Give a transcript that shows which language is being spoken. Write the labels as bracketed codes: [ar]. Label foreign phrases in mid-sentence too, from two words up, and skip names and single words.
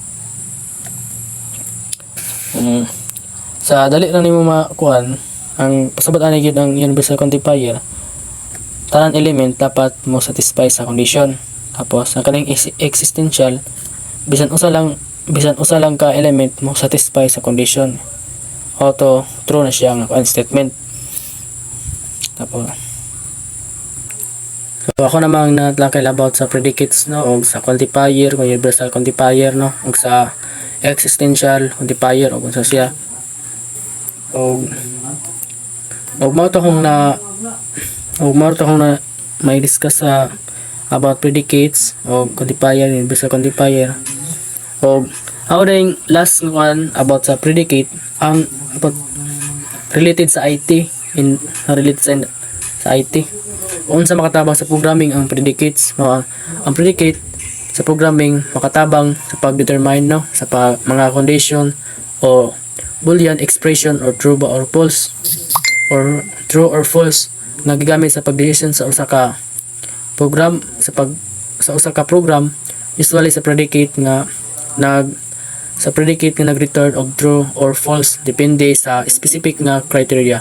[ceb] Sa dali lang nimo makuan ang pasabot ani gyud ang [en] universal quantifier, [ceb] tanan element dapat mo satisfy sa condition. Tapos ang kaning existential bisan usa lang ka element mo satisfy sa condition, [en] auto true [ceb] na siya nga statement. Tapos so ako namang natlakay about sa predicates no og sa quantifier, [en] universal quantifier [ceb] no og sa [en] existential quantifier [ceb] og unsa siya. Og mao to kung na may discuss sa about predicates o quantifier, [en] universal quantifier. [ceb] Og how ding last one about sa predicate ang about related sa IT sa IT. Unsa makatabang sa programming ang predicates? Ang predicate sa programming makatabang sa pag-determine no sa mga condition o [en] boolean expression or true or false [ceb] nga gigamit sa pag-decision sa usa ka program sa usa ka program, usually sa predicate nga nag-return og [en] true or false [ceb] depende sa specific nga criteria.